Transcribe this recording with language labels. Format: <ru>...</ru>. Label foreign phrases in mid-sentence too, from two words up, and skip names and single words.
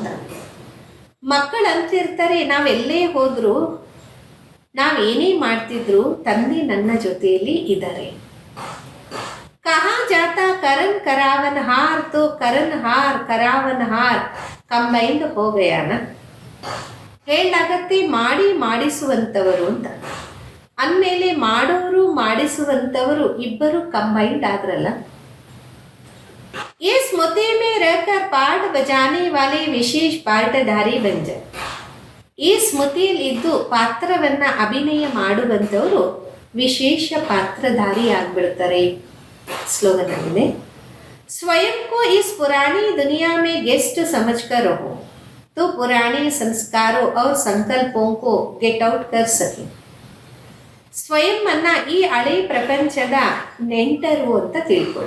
<kn>ಮಕ್ಕಳು ಅಂತಿರ್ತಾರೆ ನಾವೆಲ್ಲೇ ಹೋದ್ರು ನಾವೇನೇ ಮಾಡ್ತಿದ್ರು ತಂದೆ ನನ್ನ ಜೊತೆಯಲ್ಲಿ ಇದ್ದಾರೆ.</kn> <hi>कहाँ जाता करन करावन हार तो करन हार करावन हार ಕಂಬೈಂಡ್ हो गया ना.</hi> <kn>ಹೇಳಾಗತ್ತೆ ಮಾಡಿ ಮಾಡಿಸುವಂಥವರು ಅಂತ ಅಂದಮೇಲೆ ಮಾಡೋರು ಮಾಡಿಸುವಂಥವರು ಇಬ್ಬರು ಕಂಬೈಂಡ್ ಆದ್ರಲ್ಲ. ಈ ಸ್ಮೃತಿ</kn> <hi>में रहकर पाठ बजाने वाले विशेष पाठधारी बन जाए.</hi> <kn>ಈ ಸ್ಮೃತಿಯಲ್ಲಿ ಇದ್ದು ಪಾತ್ರವನ್ನ ಅಭಿನಯ ಮಾಡುವಂಥವರು ವಿಶೇಷ ಪಾತ್ರಧಾರಿ ಆಗ್ಬಿಡ್ತಾರೆ.</kn> <hi>स्लोगन आगे. स्वयं को इस पुरानी दुनिया में गेस्ट समझकर रहो तो पुराने संस्कारों और संकल्पों को</hi> <en>get out</en> <hi>कर सके.</hi> <kn>ಸ್ವಯಂ ಅನ್ನ ಈ ಹಳೆ ಪ್ರಪಂಚದ ನೆಂಟರು ಅಂತ ತಿಳ್ಕೊಳ್ಳಿ.</kn>